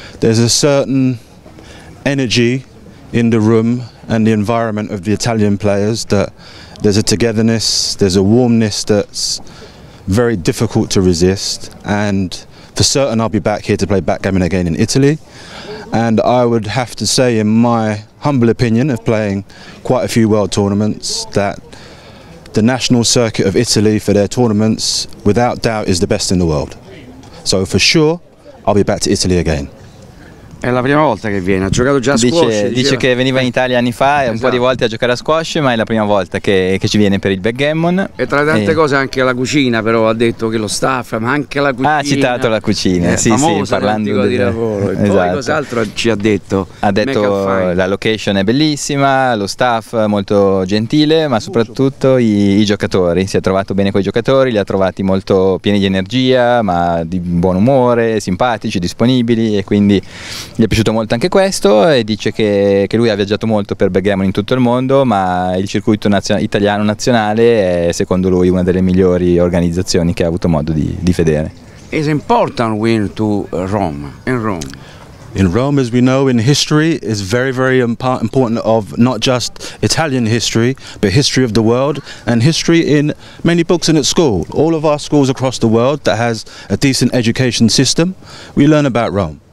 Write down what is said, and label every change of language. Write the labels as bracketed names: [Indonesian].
[English] There's a certain energy in the room and the environment of the Italian players that there's a togetherness, there's a warmness that's very difficult to resist, and for certain I'll be back here to play backgammon again in Italy. And I would have to say, in my humble opinion of playing quite a few world tournaments, that the national circuit of Italy for their tournaments without doubt is the best in the world. So for sure I'll be back to Italy again. [Italian] È la prima volta che viene, ha giocato già a squash. Dice che veniva in Italia anni fa e un po' di volte a giocare a squash, ma è la prima volta che ci viene per il backgammon. E tra le tante cose anche la cucina, però ha detto che lo staff, ma anche la cucina. Ha citato la cucina, sì, parlando di lavoro. E esatto. Poi cos'altro ci ha detto? Ha detto la location è bellissima, lo staff molto gentile, ma soprattutto i giocatori. Si è trovato bene con i giocatori, li ha trovati molto pieni di energia, ma di buon umore, simpatici, disponibili, e quindi gli è piaciuto molto anche questo, e dice che lui ha viaggiato molto per backgammon in tutto il mondo, ma il circuito italiano nazionale è secondo lui una delle migliori organizzazioni che ha avuto modo di vedere. [English] It's important win to Rome, in Rome. In Rome, as we know, in history is very important of not just Italian history, but history of the world and history in many books and at school. All of our schools across the world that has a decent education system, we learn about Rome.